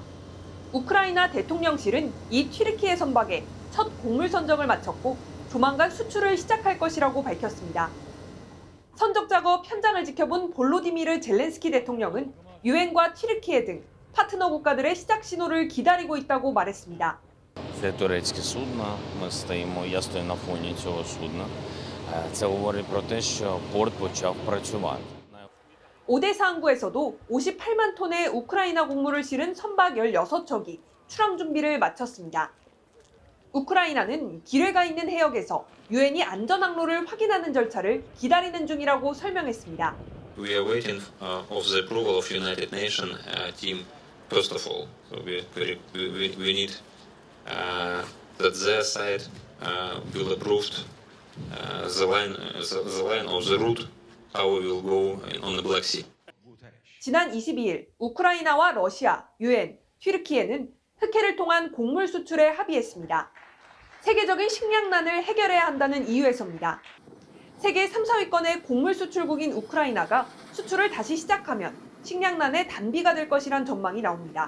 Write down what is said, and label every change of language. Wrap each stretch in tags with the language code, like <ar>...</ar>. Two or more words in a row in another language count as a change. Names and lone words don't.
<ko>우크라이나 대통령실은 이 튀르키예 선박에 첫 곡물 선적을 마쳤고 조만간 수출을 시작할 것이라고 밝혔습니다. 선적 작업 현장을 지켜본 볼로디미르 젤렌스키 대통령은 유엔과 튀르키예 등 파트너 국가들의 시작 신호를 기다리고 있다고 말했습니다.</ko> <uk>Це турецьке судно, я стою на фоні цього судна. Це говорить про те, що порт почав працювати.</uk> <ko>오데사 항구에서도 58만 톤의 우크라이나 곡물을 실은 선박 16척이 출항 준비를 마쳤습니다. 우크라이나는 기뢰가 있는 해역에서 유엔이 안전 항로를 확인하는 절차를 기다리는 중이라고 설명했습니다.</ko> <en>We are waiting of the approval of United Nations team first of all. So we need that their side will approve the line of the route how we will go on the Black Sea.</en> <ko>지난 22일 우크라이나와 러시아, 유엔, 튀르키예는 흑해를 통한 곡물 수출에 합의했습니다. 세계적인 식량난을 해결해야 한다는 이유에서입니다. 세계 3, 4위권의 곡물 수출국인 우크라이나가 수출을 다시 시작하면 식량난의 단비가 될 것이란 전망이 나옵니다.</ko>